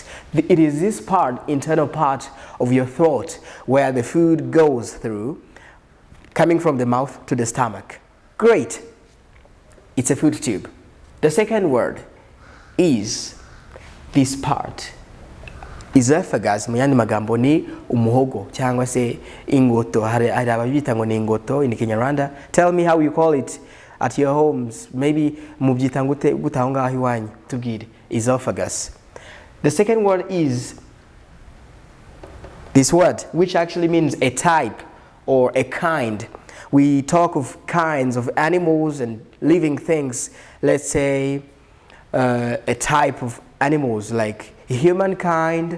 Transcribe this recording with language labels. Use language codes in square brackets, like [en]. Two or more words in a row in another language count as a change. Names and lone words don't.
[en] It is this part, internal part of your throat where the food goes through, coming from the mouth to the stomach. Great. It's a food tube. The second word is this part. Esophagus, [rw] mu yandi magambo ni umuhogo cyangwa se ingoto. Hari ababita ngo ni ingoto [en] in Kinyarwanda. Tell me how you call it at your homes. [rw] Maybe mubyita gute aho ngaho iwanyu. Tubwire. [en] Esophagus. The second word is this word, which actually means a type or a kind. We talk of kinds of animals and living things. Let's say a type of animals like humankind.